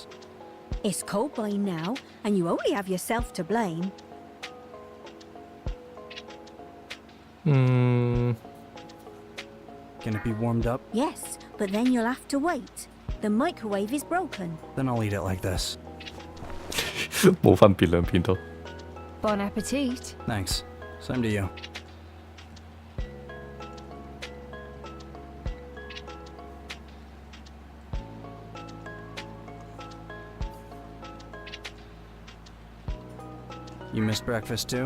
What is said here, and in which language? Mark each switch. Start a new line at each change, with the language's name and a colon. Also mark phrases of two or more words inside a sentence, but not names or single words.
English: It's cold by now, and you only have yourself to blame. Can it be warmed up? Yes, but then you'll have to wait. The microwave is broken. Then I'll eat it like this.
Cantonese: 冇分別兩邊都。
French: Bon appetit.
English: Thanks. Same to you. You missed breakfast too?